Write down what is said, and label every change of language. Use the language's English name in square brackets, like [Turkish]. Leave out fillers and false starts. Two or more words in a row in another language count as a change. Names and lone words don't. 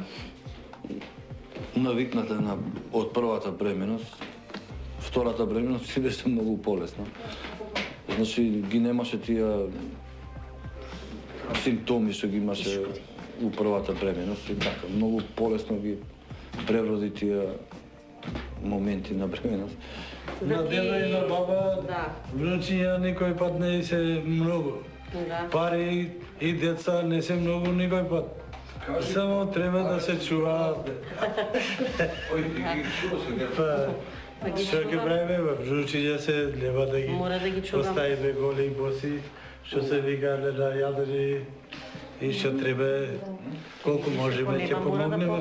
[Macedonian] Навикната од првата бременост, втората бременост си беше многу полесна. Значи ги немаше тие симптоми што ги имаше у првата бременост и така многу полесно ги превроди тие моменти на бременост. Na deda i na baba, внучиња никој пат не се многу. Пари и деца не се многу никој пат. Само треба да се чуваат. Што ќе правиме, внучиња се лева да ги оставиме голи и боси, што се вика на јадри и што треба колку можеме ќе помогнеме.